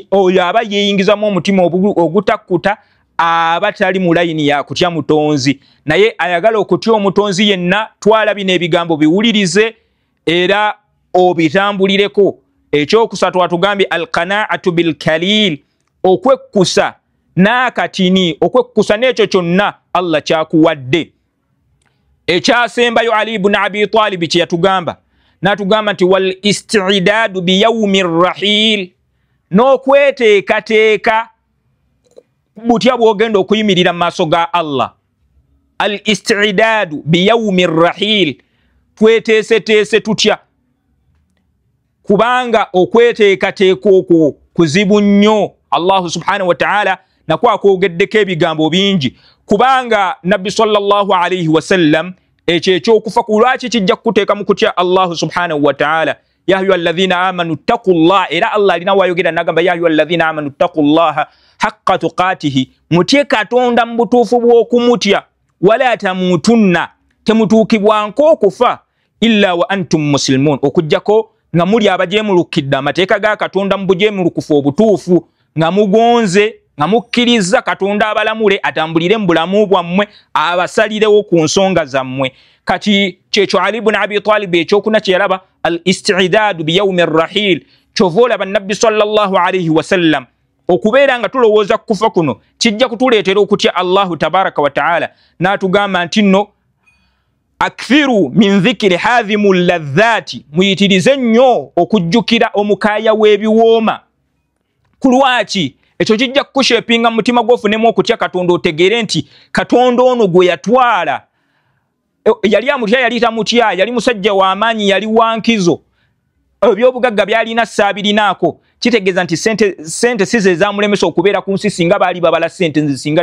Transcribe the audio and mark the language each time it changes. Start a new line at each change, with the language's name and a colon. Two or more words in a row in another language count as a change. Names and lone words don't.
Ganda: oyo aba yeeyingizamu omutima ogutakkuta aba tali mu layini ya kutya mutonzi naye ayagala okutya omutonzi yenna twala bino ebigambo biwulirize era obitambulireko ekyokusatu atugambye
Arabic: القناعة بالقليل
Ganda: okwekkusa n'akatini okwekkusa n'ekyo kyonna Allah kyakuwadde ekyasembayo Ali ibn Abi Talib kye yatugamba n'atugamba nti
Arabic: والاستعداد بيوم الرحيل
Ganda: n'okweteekateeka butya bwogenda okuyimirira mu maaso ga Allah
Arabic: الاستعداد بيوم الرحيل
Ganda: tweteeseteese tutya kubanga okweteekateeka okwo kuzibu nnyo
Arabic: الله سبحانه وتعالى
Ganda: nakwo akwogeddeko ebigambo bingi kubanga Nabbi
Arabic: صلى الله عليه وسلم
Ganda: ekyo ekyokufa ku lwaki kijja kukuteeka mu kutya
Arabic: الله سبحانه وتعالى يا أيها الذين آمنوا اتقوا الله
Ganda: era Allah alina wayogera nagamba
Arabic: يا أيها الذين آمنوا اتقوا الله حق تقاته
Ganda: mutye katonda mbutufu bw'okumutya
Arabic: ولا تموتن
Ganda: temutuukibwanko okufa
Arabic: إلا وأنتم مسلمون
Ganda: okujjako nga muli abajemulukidde amateeka ga katonda mu bujemulukufu obutuufu nga mugonze nga mukkiriza katonda abalamule atambulire mu bulamu bwammwe abasalirewo ku nsonga zammwe kati kyekyo Ali ibn Abi Talib ekyokuna kyeraba
Arabic: الاستعداد بيوم الرحيل
Ganda: kyovoolaba nabbi
Arabic: صلى الله عليه وسلم
Ganda: okubeera nga tulowooza kufa kuno kijja kutuleetera okutya
Arabic: الله تبارك وتعالى
Ganda: n'atugamba nti nno
Arabic: أكثروا من ذكر هادم اللذات
Ganda: muyitirize nnyo okujjukira omukaaya w'ebiwooma kulwaki ekyo kijja kukushepinga mu mutima gwofunemu okutya katonda otegeere nti katonda ono gwe yatwala yali amutya yali tamutya yali musajja w'amaanyi yali wankizo ebyobugagga byalina saabirinaako kitegeeza nti sente size ezamulemesa okubeera ku nsi singa baali babala sente nzisinga